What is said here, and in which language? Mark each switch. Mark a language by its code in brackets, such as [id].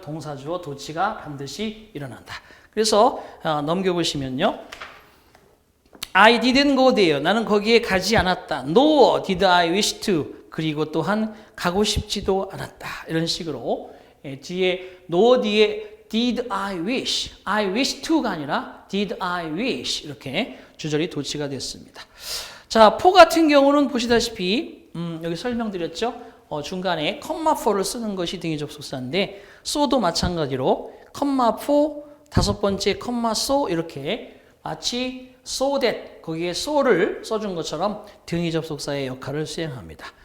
[ko] 동사주어 도치가 반드시 일어난다. 그래서 넘겨보시면요. [en] I didn't go there. [ko] 나는 거기에 가지 않았다. [en] Nor did I wish to. [ko] 그리고 또한 가고 싶지도 않았다. 이런 식으로 뒤에 nor 뒤에 [en] did I wish. I wish to가 아니라 did I wish. [ko] 이렇게 주절이 도치가 됐습니다. 자, for 같은 경우는 보시다시피 여기 설명드렸죠. 중간에 컴마 for를 쓰는 것이 등위 접속사인데 so도 마찬가지로 컴마 for 다섯 번째 컴마 so 이렇게 마치 so that 거기에 so를 써준 것처럼 등위 접속사의 역할을 수행합니다.